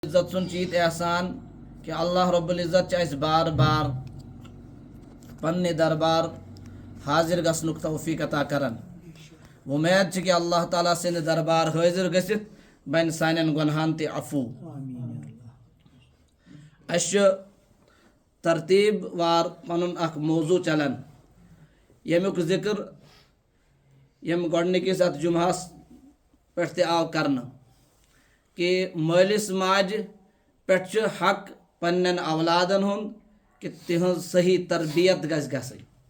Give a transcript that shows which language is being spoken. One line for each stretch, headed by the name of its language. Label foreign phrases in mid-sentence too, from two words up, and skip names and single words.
Kashmiri: عزت سن چیت احسان کہ
Arabic: اللہ رب العزت
Kashmiri: اس بار بار پنہ دربار حاضر گھنک توفیق عطا کران امید کہ اللہ تعالیٰ سند دربار حاضر گھت بن سان گنہان تہ عفو اس ترتیب وار پن اخ موضوع چلان یمیک ذکر یم گۄڈنِکِس اتھ جمعہس پٮ۪ٹھ تہِ آو کرنہٕ کہ مٲلِس ماجہِ پٮ۪ٹھ چھُ حق پنٛنٮ۪ن اولادن ہُنٛد کہ تِہنٛز صحیح تربیت گژھِ گژھٕنۍ